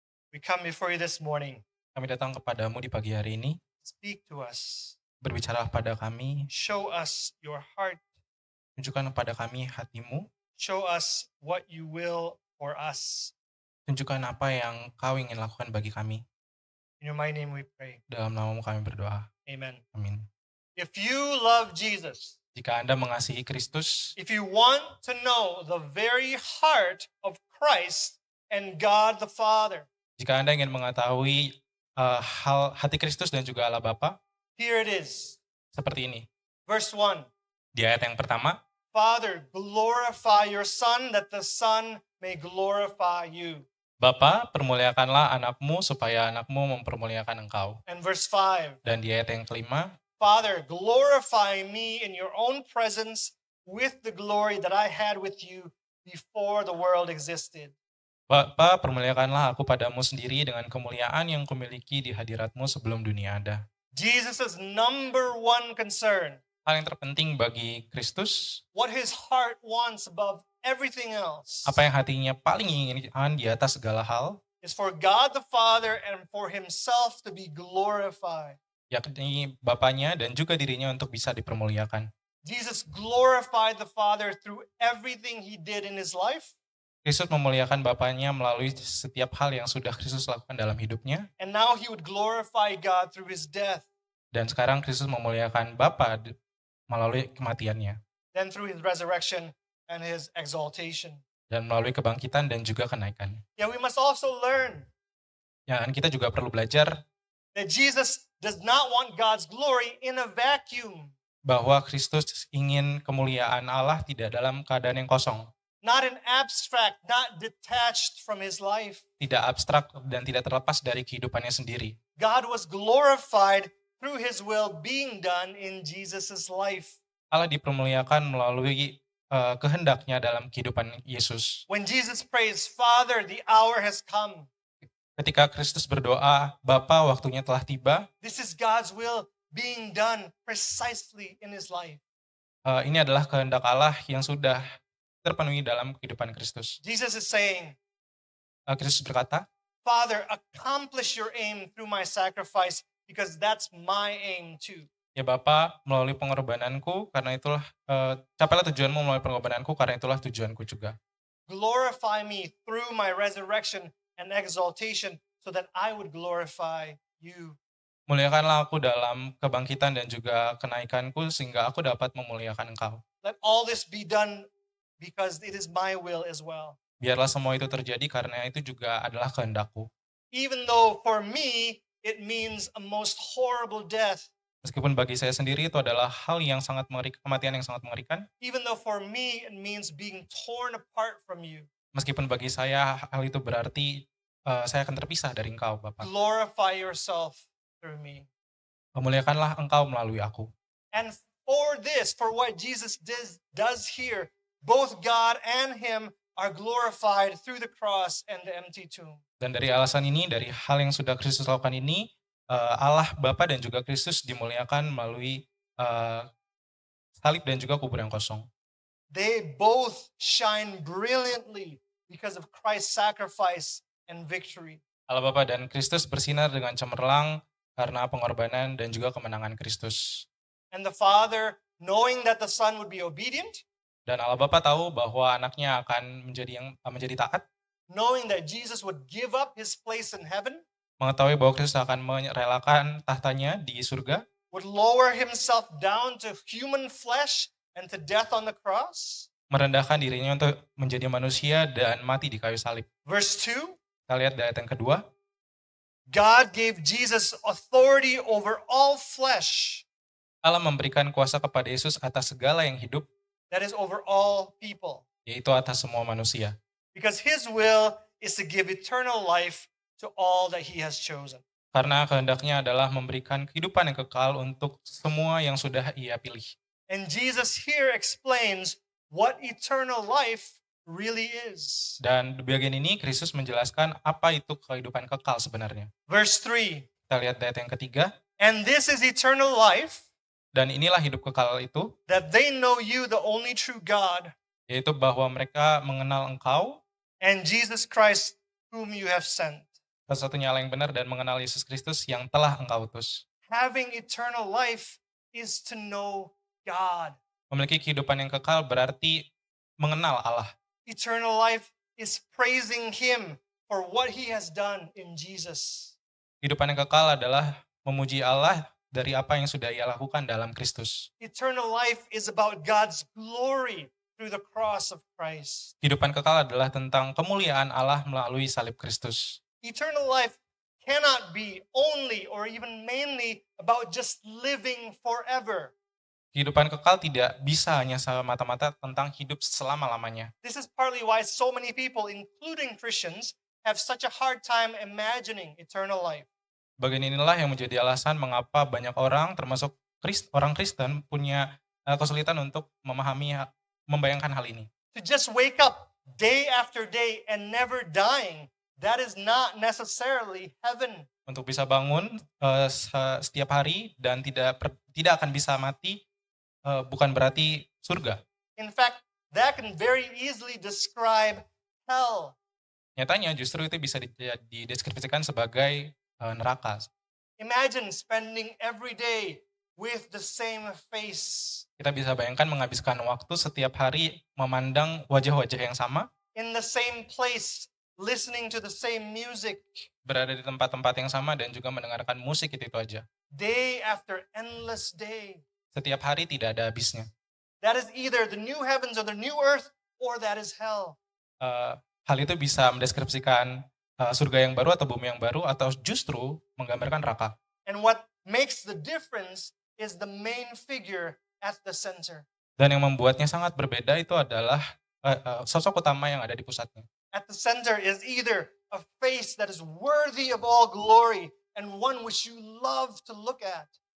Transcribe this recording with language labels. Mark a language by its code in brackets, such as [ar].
[en] we come before you this morning. [id] kami datang kepadamu di pagi hari ini. [en] Speak to us. [id] Berbicara pada kami, [en] Show us your heart. [id] tunjukkan kepada kami hatimu, [en] Show us what you will for us. [id] tunjukkan apa yang kau ingin lakukan bagi kami. [en] In your mighty name we pray. [id] Dalam namamu kami berdoa. [en] Amen. [id] Amin. [en] If you love Jesus, [id] Jika Anda mengasihi Kristus, [en] if you want to know the very heart of Christ and God the Father, [id] jika Anda ingin mengetahui hati Kristus dan juga Allah Bapa, [en] here it is. [id] seperti ini. [en] Verse 1. [id] Di ayat yang pertama, [en] Father, glorify your Son that the Son may glorify you. [id] Bapa, permuliakanlah anakmu supaya anakmu mempermuliakan engkau. [en] And verse 5. [id] Dan di ayat yang kelima, [en] Father, glorify me in your own presence with the glory that I had with you before the world existed. [id] Bapa, permuliakanlah aku padamu sendiri dengan kemuliaan yang kumiliki di hadiratmu sebelum dunia ada. [en] Jesus' number one concern, [id] Hal yang terpenting bagi Kristus, [en] what his heart wants above everything else, [id] apa yang hatinya paling inginkan di atas segala hal, [en] is for God the Father and for himself to be glorified. [id] yakni Bapanya dan juga dirinya untuk bisa dipermuliakan. [en] Jesus glorified the Father through everything he did in his life, [id] Kristus memuliakan Bapanya melalui setiap hal yang sudah Kristus lakukan dalam hidupnya, [en] and now he would glorify God through his death, [id] dan sekarang Kristus memuliakan Bapa melalui kematiannya, [en] then through his resurrection and his exaltation. [id] dan melalui kebangkitan dan juga kenaikan. [en] Yeah, we must also learn [id] Dan kita juga perlu belajar [en] that Jesus does not want God's glory in a vacuum. [id] bahwa Kristus ingin kemuliaan Allah tidak dalam keadaan yang kosong. [en] not an abstract, not detached from his life. [id] tidak abstrak dan tidak terlepas dari kehidupannya sendiri. [en] God was glorified through his will being done in Jesus' life. [id] Allah dipermuliakan melalui kehendaknya dalam kehidupan Yesus. [en] When Jesus prays, Father, the hour has come. [id] Ketika Kristus berdoa, Bapa, waktunya telah tiba, [en] This is God's will being done precisely in his life. [id] ini adalah kehendak Allah yang sudah terpenuhi dalam kehidupan Kristus. [en] Jesus is saying, [id] Kristus berkata, [en] Father, accomplish your aim through my sacrifice because that's my aim too. [id] ya Bapa, melalui pengorbananku, karena itulah, capailah tujuanmu melalui pengorbananku, karena itulah tujuanku juga. [en] Glorify me through my resurrection and exaltation so that I would glorify you. [id] Muliakanlah aku dalam kebangkitan dan juga kenaikanku, sehingga aku dapat memuliakan Engkau. [en] Let all this be done because it is my will as well. [id] Biarlah semua itu terjadi karena itu juga adalah kehendakku. [en] Even though for me it means a most horrible death. [id] Meskipun bagi saya sendiri itu adalah hal yang sangat mengerikan, kematian yang sangat mengerikan. [en] Even though for me it means being torn apart from you. [id] Meskipun bagi saya hal itu berarti saya akan terpisah dari Engkau, Bapa. [en] Glorify yourself through me. [id] Memuliakanlah Engkau melalui aku. [en] And for this, for what Jesus does here, both God and him are glorified through the cross and the empty tomb. [id] Dan dari alasan ini, dari hal yang sudah Kristus lakukan ini, Allah Bapa dan juga Kristus dimuliakan melalui salib dan juga kubur yang kosong. [en] They both shine brilliantly because of Christ's sacrifice and victory. [id] Allah Bapa dan Kristus bersinar dengan cemerlang karena pengorbanan dan juga kemenangan Kristus. [en] And the Father, knowing that the Son would be obedient, [id] Dan Allah Bapa tahu bahwa anaknya akan menjadi taat, [en] knowing that Jesus would give up his place in heaven, [id] mengetahui bahwa Kristus akan merelakan tahtanya di surga, [en] would lower himself down to human flesh and to death on the cross. [id] merendahkan dirinya untuk menjadi manusia dan mati di kayu salib. [en] Verse 2, [id] Kita lihat dari ayat yang kedua, [en] God gave Jesus authority over all flesh, [id] Allah memberikan kuasa kepada Yesus atas segala yang hidup, [en] that is over all people, [id] yaitu atas semua manusia. [en] because his will is to give eternal life to all that he has chosen. [id] Karena kehendaknya adalah memberikan kehidupan yang kekal untuk semua yang sudah Ia pilih. [en] And Jesus here explains what eternal life really is. [id] Dan di bagian ini Kristus menjelaskan apa itu kehidupan kekal sebenarnya. [en] Verse 3, [id] Kita lihat ayat yang ketiga, [en] and this is eternal life, [id] dan inilah hidup kekal itu, [en] that they know you, the only true God, [id] yaitu bahwa mereka mengenal Engkau, [en] and Jesus Christ, whom you have sent. [id] satu-satunya Allah yang benar, dan mengenal Yesus Kristus yang telah Engkau utus. [en] Having eternal life is to know God. [id] Memiliki kehidupan yang kekal berarti mengenal Allah. [en] Eternal life is praising him for what he has done in Jesus. [id] Kehidupan yang kekal adalah memuji Allah dari apa yang sudah Ia lakukan dalam Kristus. [en] Eternal life is about God's glory through the cross of Christ. [id] Kehidupan kekal adalah tentang kemuliaan Allah melalui salib Kristus. [en] Eternal life cannot be only or even mainly about just living forever. [id] Kehidupan kekal tidak bisa hanya semata-mata tentang hidup selama-lamanya. [en] This is partly why so many people, including Christians, have such a hard time imagining eternal life. [id] Bagian inilah yang menjadi alasan mengapa banyak orang, termasuk orang Kristen, punya kesulitan untuk membayangkan hal ini. [en] To just wake up day after day and never dying, that is not necessarily heaven. [id] Untuk bisa bangun setiap hari dan tidak akan bisa mati, bukan berarti surga. [en] In fact, that can very easily describe hell. [id] Nyatanya justru itu bisa dideskripsikan sebagai neraka. [en] Imagine spending every day with the same face, [id] Kita bisa bayangkan menghabiskan waktu setiap hari memandang wajah-wajah yang sama, [en] in the same place, listening to the same music, [id] berada di tempat-tempat yang sama dan juga mendengarkan musik itu aja. [en] day after endless day. [id] Setiap hari tidak ada habisnya. [en] That is either the new heavens or the new earth, or that is hell. [id] Hal itu bisa mendeskripsikan surga yang baru atau bumi yang baru, atau justru menggambarkan neraka. [en] And what makes the difference is the main figure at the center. [id] Dan yang membuatnya sangat berbeda itu adalah sosok utama yang ada di pusatnya. [en] At the center is either a face that is worthy of all glory and one which you love to look at,